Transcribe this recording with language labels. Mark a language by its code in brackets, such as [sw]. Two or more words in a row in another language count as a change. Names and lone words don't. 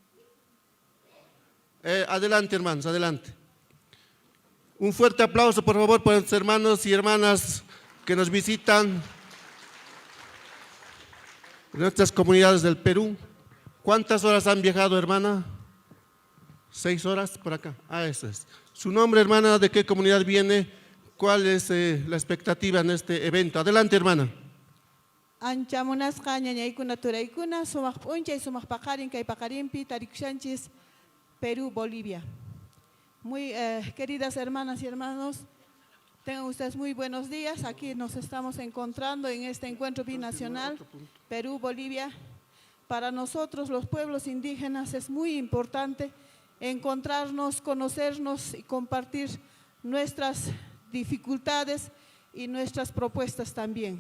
[es] Adelante, hermanos, adelante. Un fuerte aplauso, por favor, para los hermanos y hermanas que nos visitan de nuestras comunidades del Perú. ¿Cuántas horas han viajado, hermana? 6 horas por acá. Eso es. ¿Su nombre, hermana? ¿De qué comunidad viene? ¿Cuál es la expectativa en este evento? Adelante, hermana. [qu] Anchamunasqa ñañaykuna turaykuna sumaq p'unchay sumaq paqarin kay paqarinpi tarikushanchis Perú, Bolivia. [es] Muy queridas hermanas y hermanos, tengan ustedes muy buenos días. Aquí nos estamos encontrando en este encuentro binacional Perú, Bolivia. Para nosotros los pueblos indígenas es muy importante encontrarnos, conocernos y compartir nuestras dificultades y nuestras propuestas también.